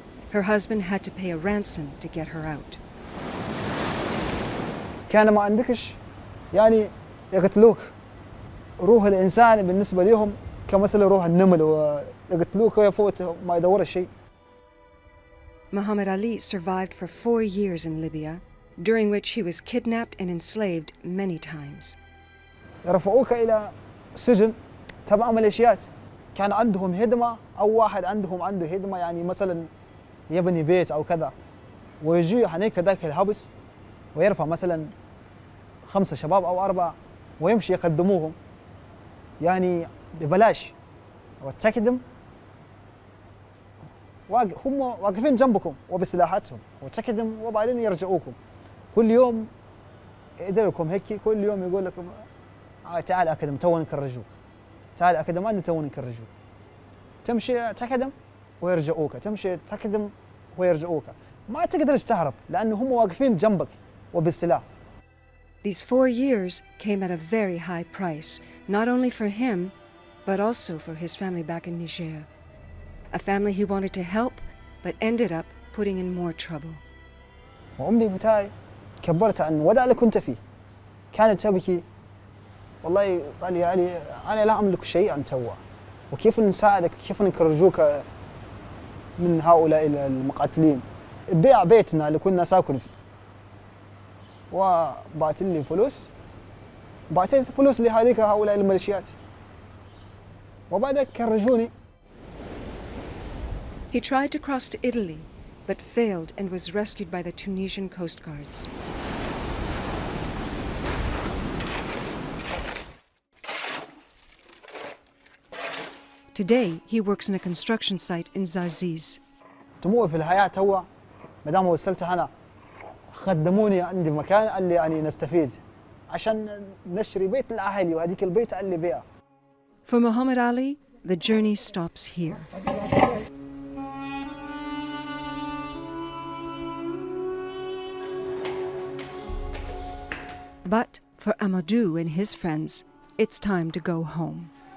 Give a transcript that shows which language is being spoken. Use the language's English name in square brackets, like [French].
[English] Her husband had to pay a ransom to get her out. [Arabic] كان ما عندكش يعني يقتلوك. روح الإنسان بالنسبة لهم كمثل روح النمل ويقتلوك ويفوت ما يدور الشيء. [English] Muhammad Ali survived for 4 years in Libya, during which he was kidnapped and enslaved many times. [Arabic] يرفعوك إلى سجن تبع ميليشيات. كان عندهم هدمة أو واحد عنده هدمة، يعني مثلا يبني بيت أو كذا، ويجي هنيك ذاك الحبس ويرفع مثلا 5 شباب أو 4 ويمشي يقدموهم يعني ببلاش، وتكدم هم واقفين جنبكم وبسلاحاتهم، وتكدم وبعدين يرجعوكم. كل يوم يديركم هيك، كل يوم يقول لكم تعال أكدم تو نكرجوك، تعال أكدم أنا تو نكرجوك. تمشي تكدم ويرجعوك، تمشي تكدم ويرجعوك. ما تقدرش تهرب لأنه هم واقفين جنبك وبالسلاح. [English] These 4 years came at a very high price, not only for him, but also for his family back in Niger. A family he wanted to help, but ended up putting in more trouble. [Arabic] وأمي بتاعي كبرت عن الوضع اللي كنت فيه. كانت تبكي والله قال لي علي أنا لا أملك شيئا توا وكيف نساعدك كيف نخرجوك من هؤلاء المقاتلين. بيع بيتنا اللي كنا ساكن فيه وبعت لي فلوس بعتت فلوس لهذيك هؤلاء الميليشيات وبعدك خرجوني. [English] He tried to cross to Italy, but failed and was rescued by the Tunisian Coast Guards. Today, he works in a construction site in Zarziz. [Arabic] طموحي في الحياة هو ما دام وصلت هنا خدموني عندي مكان قال لي يعني نستفيد عشان نشتري بيت لأهلي وهذيك البيت قال لي بيع. [English] For Muhammad Ali, the journey stops here. But for Amadou and his friends, it's time to go home.